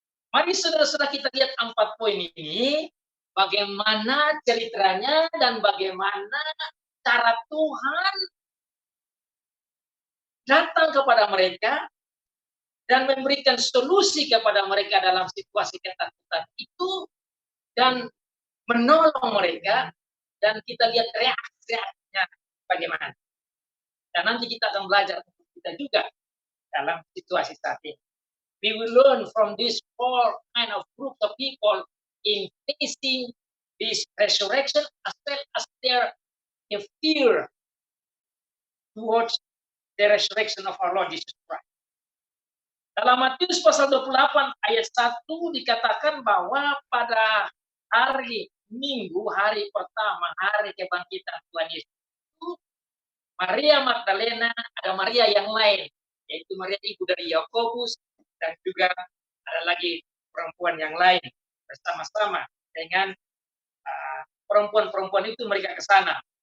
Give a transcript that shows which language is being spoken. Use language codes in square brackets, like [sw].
[id] Mari saudara-saudara kita lihat 4 poin ini, bagaimana ceritanya dan bagaimana cara Tuhan datang kepada mereka dan memberikan solusi kepada mereka dalam situasi ketakutan itu dan menolong mereka, dan kita lihat reaksinya bagaimana. Dan nanti kita akan belajar untuk kita juga dalam situasi saat ini. [en] We will learn from these four kind of group of people in facing this resurrection as well as their fear towards the resurrection of our Lord Jesus Christ. [id] Dalam Matius pasal 28 ayat 1 dikatakan bahwa pada hari Minggu, hari pertama, hari kebangkitan Tuhan Yesus, Maria Magdalena, ada Maria yang lain, yaitu Maria ibu dari Yakobus, dan juga ada lagi perempuan yang lain bersama-sama dengan perempuan-perempuan itu mereka ke sana.